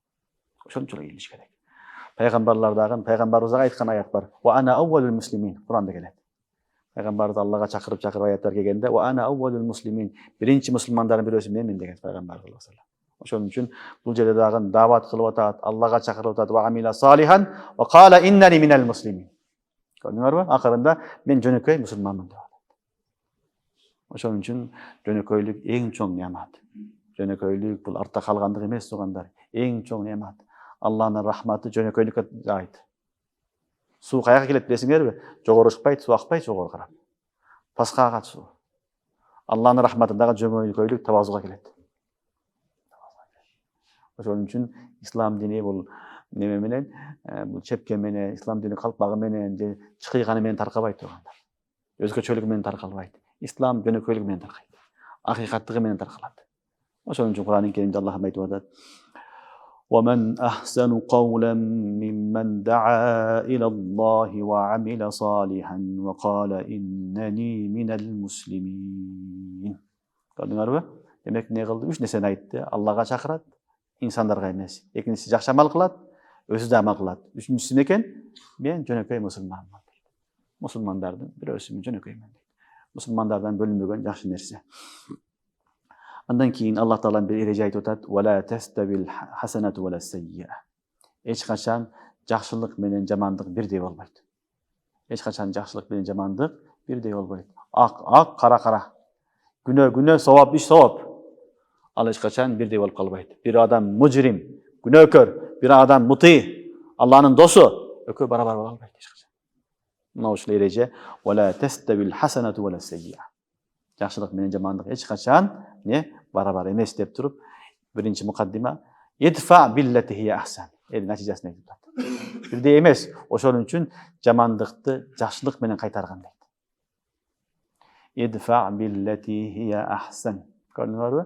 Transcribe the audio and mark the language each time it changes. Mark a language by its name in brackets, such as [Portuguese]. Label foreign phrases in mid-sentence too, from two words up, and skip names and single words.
[Kyrgyz] Пайгамбарыбызга айткан аят бар. [Arabic] وأنا أول المسلمين. [Kyrgyz] Куранда келет. Пайгамбарыбыз Аллага чакырып аяттар келгенде, [Arabic] وأنا أول المسلمين. [Kyrgyz] Биринчи мусулмандардын бирөөсү менмин деген пайгамбар [Arabic] صلى الله عليه وسلم. [Kyrgyz] Ошон үчүн бул жерде дагы дават кылып атат, Аллага чакырып атат, [Arabic] وعمل صالحا وقال إنني من المسلمين. [Kyrgyz] Көрдүңөрбү? Акырында мен жөнөкөй мусулманмын деп атат. Ошон үчүн жөнөкөйлүк эң чоң неамат. жөнөкөйлүк, бул артта калгандык эмес туугандар. Эң чоң немат. Алланын рахматы жөнөкөйлүккө жайт. Суу каяка келет билесиңерби? Жогору чыкпайт, суу акпайт жогору карап. Паска агат суу. Алланын рахматындагы жөнөкөйлүк табазуга келет. Ошон үчүн ислам дини бул неме менен, бул чепке менен, ислам дини калпагы менен же чыкыйганы менен таркабайт туугандар. Өзгөчөлүгү менен таркалбайт. Ислам жөнөкөйлүгү менен таркайт. Акыйкаттыгы менен таркалат. Ошон үчүн Кур'ан-ын Керимде Аллах айтып атат: [Arabic] ومن أحسن قولا ممن دعا إلى الله وعمل صالحا وقال إنني من المسلمين. [Kyrgyz] Көрдүңөрбү? Демек не кылды? Үч нерсени айтты. Аллага чакырат, инсандарга эмес. Экинчиси жакшы амал кылат, өзү да амал кылат. Үчүнчүсү экен, мен жөнөкөй мусулманмын дейт. Мусулмандардын бирөөсүмүн жөнөкөймүн дейт. Мусулмандардан бөлүнбөгөн жакшы нерсе. Андан кийин Аллах Таалам бир эреже айтып атат: [Arabic] "ولا تستوي الحسنة ولا السيئة." [Kyrgyz] Эч качан жакшылык менен жамандык бирдей болбойт. Эч качан жакшылык менен жамандык бирдей болбойт. Ак, кара. Күнөө, савап, иш савап. Ал эч качан бирдей болуп калбайт. Бир адам мужрим, күнөөкөр, бир адам мутый, Алланын досу, экөө барабар боло албайт эч качан. Мына ушул эреже: [Arabic] "ولا تستوي الحسنة ولا السيئة." [Kyrgyz] Жакшылык менен жамандык эч качан барабар эмес деп туруп, биринчи мукаддима [Arabic] ادفع بالتي هي أحسن. [Kyrgyz] Натыйжасын айтып атат. Бирдей эмес, ошон үчүн жамандыкты жакшылык менен кайтарган дейт. [Arabic] ادفع بالتي هي أحسن. Көрдүңөрбү?